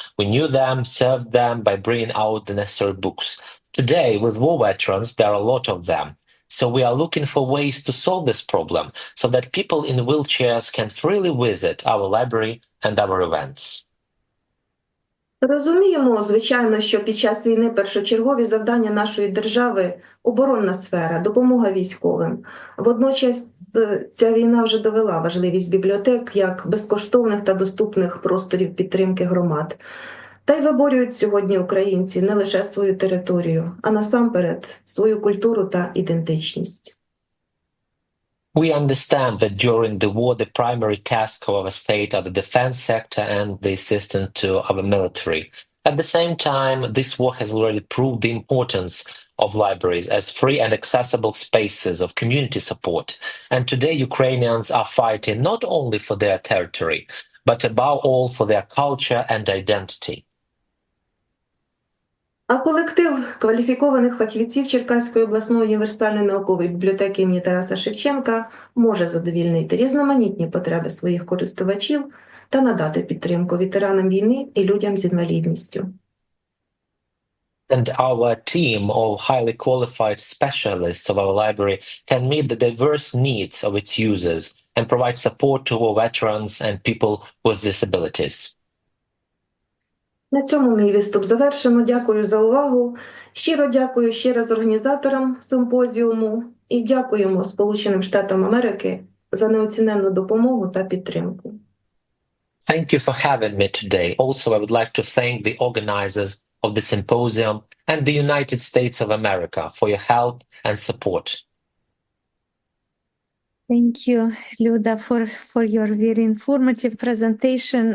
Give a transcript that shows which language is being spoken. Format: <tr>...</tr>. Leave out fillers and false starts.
<en>We knew them, served them by bringing out the necessary books. Today, with war veterans, there are a lot of them. So we are looking for ways to solve this problem so that people in wheelchairs can freely visit our library and our events.</en> <uk>Розуміємо, звичайно, що під час війни першочергові завдання нашої держави – оборонна сфера, допомога військовим. Водночас ця війна вже довела важливість бібліотек як безкоштовних та доступних просторів підтримки громад. Та й виборюють сьогодні українці не лише свою територію, а насамперед свою культуру та ідентичність.</uk> <en>We understand that during the war, the primary tasks of our state are the defense sector and the assistance to our military. At the same time, this war has already proved the importance of libraries as free and accessible spaces of community support. And today, Ukrainians are fighting not only for their territory, but above all for their culture and identity.</en> <uk>А колектив кваліфікованих фахівців Черкаської обласної універсальної наукової бібліотеки імені Тараса Шевченка може задовільнити різноманітні потреби своїх користувачів та надати підтримку ветеранам війни і людям з інвалідністю.</uk> <en>And our team of highly qualified specialists of our library can meet the diverse needs of its users and provide support to our veterans and people with disabilities.</en> <uk>На цьому мій виступ завершено. Дякую за увагу. Щиро дякую ще раз організаторам симпозіуму і дякуємо Сполученим Штатам Америки за неоціненну допомогу та підтримку.</uk> <en>Thank you for having me today. Also, I would like to thank the organizers of the symposium and the United States of America for your help and support. Thank you, Luda, for your very informative presentation.</en>